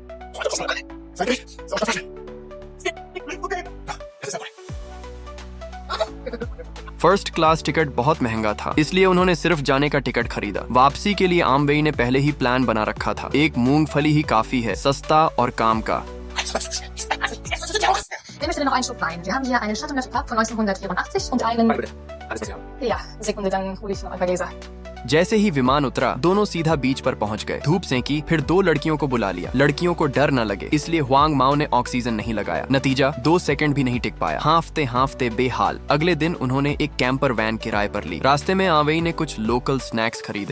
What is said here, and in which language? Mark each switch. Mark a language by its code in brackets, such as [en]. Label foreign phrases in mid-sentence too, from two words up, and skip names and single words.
[en] first class ticket [hi] बहुत महंगा था, इसलिए उन्होंने सिर्फ जाने का टिकट खरीदा। वापसी के लिए आमवेई ने पहले ही प्लान बना रखा था। एक मूंगफली ही काफी है, सस्ता और काम का। [de] Wer möchte denn noch einen Schluck Wein? Wir haben hier einen Chateau Neuf Pape von 1984 und einen... Ja, Sekunde, dann hole ich noch ein paar Gläser. [hi] जैसे ही विमान उतरा, दोनों सीधा बीच पर पहुंच गए। धूप सेंकी, फिर 2 लड़कियों को बुला लिया। लड़कियों को डर न लगे, इसलिए हुआंग माओ ने ऑक्सीजन नहीं लगाया। नतीजा, 2 सेकंड भी नहीं टिक पाया, हांफते हांफते बेहाल। अगले दिन उन्होंने एक [en] camper van [hi] किराए पर ली। रास्ते में आमवेई ने कुछ [en] local snacks [hi] खरीदे।